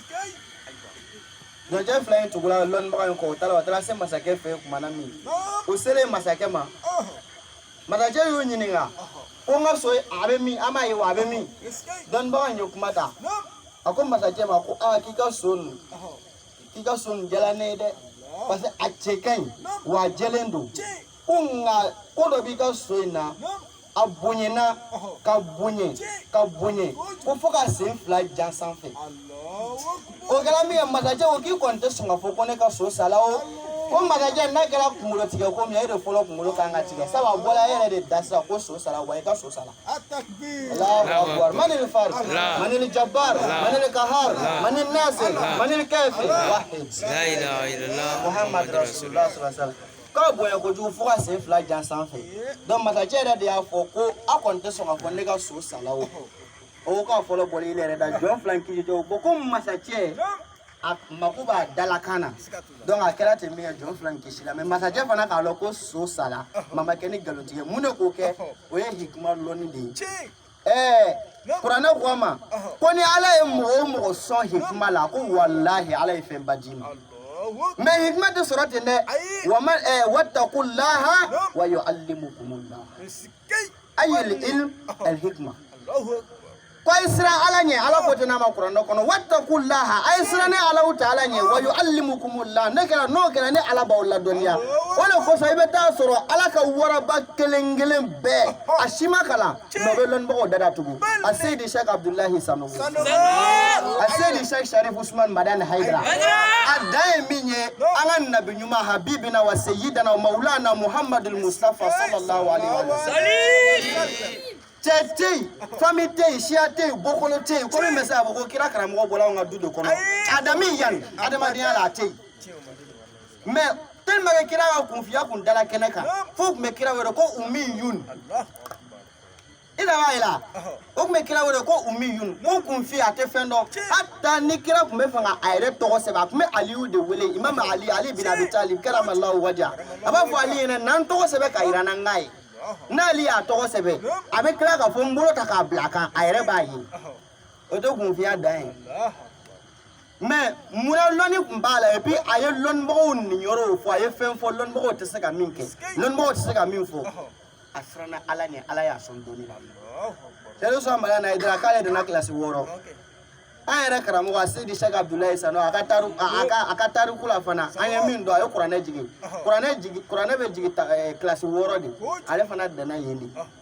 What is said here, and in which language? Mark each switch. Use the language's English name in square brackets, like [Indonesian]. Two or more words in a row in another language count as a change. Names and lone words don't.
[Bambara] donc cɛ fila in tugula lɔnnibaga in kɔ o taara se masakɛ fɛ yen kumana min o selen masakɛ ma masakɛ y'u ɲininka ko n ka so a bɛ min an b'a ye wa a bɛ min lɔnnibaga in ye kuma ta a ko masakɛ ma ko k'i ka so nin jala ne ye dɛ [French] parce que [Bambara] a cɛ ka ɲi wa a jɛlen don ko nka ko dɔ b'i ka so in na a bonyana ka bonye ko fo ka sen fila jan sanfɛ o kɛra min ye masakɛ ko k'i kɔni tɛ sɔn ka fɔ ko ne ka so sala o ko masakɛ n'a kɛra kunkolo tigɛ ko min e de fɔlɔ kunkolo kan ka tigɛ sabu a bɔla e yɛrɛ de da sisan ko so sala wa i ka so sala [Arabic] الله أكبر من الفريد من الجبار من القهار من الناصر من الكافر واحد لا إله إلا الله محمد رسول الله صلى الله عليه وسلم [Bambara] k'a bonya kojugu fo ka sen fila jan sanfɛ donc masakɛ yɛrɛ de y'a fɔ ko a kɔni tɛ sɔn ka fɔ ne ka so sala o o k'a fɔlɔ bɔli i yɛrɛ da jɔn fila in kisi o ko masakɛ a mako b'a dalakan na donc a kɛra ten min kɛ jɔn fila in kisi la mais masakɛ fana k'a lɔn ko so sala ma ma kɛ ni nkalontigɛ mun de k'o kɛ o ye hikima lɔnni de ye kuranɛ ko a ma ko ni ala ye mɔgɔ o mɔgɔ sɔn hikima la ko walahi ala ye fɛnba d'i ma mais hikima tɛ sɔrɔ ten dɛ [Arabic] واتقوا الله ويعلمكم الله أي العلم الحكمة [Bambara] ko a ye siran ala ɲɛ ala ko ten n'a ma kuranɛ kɔnɔ wattaqullaha a ye siran ne ala ta'ala ɲɛ [Arabic] ويعلمكم الله [Bambara] n'o kɛra ne ala b'aw ladɔnniya o de kosɔn i bɛ taa sɔrɔ ala ka waraba kelen kelen bɛɛ a si ma kalan mais o bɛ lɔnnibagaw dada tugu a seydi sheikh abdullahi sanogo a seydi sheikh sharif usman madani haidara a dan ye min ye an ka nabi ɲuman [Arabic] حبيبنا وسيدنا مولانا محمد المصطفى صلى الله عليه وسلم [Bambara] cɛ tɛ yen famille tɛ yen siya tɛ yen bɔkolo tɛ yen ko min bɛ se k'a fɔ ko kira karamɔgɔ bɔla anw ka du de kɔnɔ adami yan adamadenya la a tɛ yen [French] mais tellement que [Bambara] kira ka kunfiya kun dala kɛnɛ kan fo tun bɛ kira wele ko umiyun i da b'a ye la o tun bɛ kira wele ko umiyun ko kunfiya a tɛ fɛn dɔn hata ni kira tun bɛ fɛ ka a yɛrɛ tɔgɔ sɛbɛn a tun bɛ aliyu de wele imam ali bin abi talib [Arabic] كرم الله وجهه [Bambara] a b'a fɔ ali ɲɛna n'an tɔgɔ sɛbɛn ka yira n'an k'a ye n'ale y'a tɔgɔ sɛbɛn a bɛ tila k'a fɔ n bolo ta k'a bila a kan a yɛrɛ b'a ye o tɛ kunfiya dan ye mais munna lɔnni tun b'a la [French] et puis [Bambara] a ye lɔnnibagaw ninyɔrɔw fɔ a ye fɛn fɔ lɔnnibagaw tɛ se ka min kɛ lɔnnibagaw tɛ se ka min fɔ a siranna ala ɲɛ ala y'a sɔn dɔɔni la sɛde sɔn mala na ye dɔrɔn k'ale donna kilasi 6 an yɛrɛ karamɔgɔ a seydi sheikh abdullahi sano a ka tariku la fana an ye min dɔn a ye kuranɛ jigin kuranɛ bɛ jigin kilasi 6 de ale fana danna yen de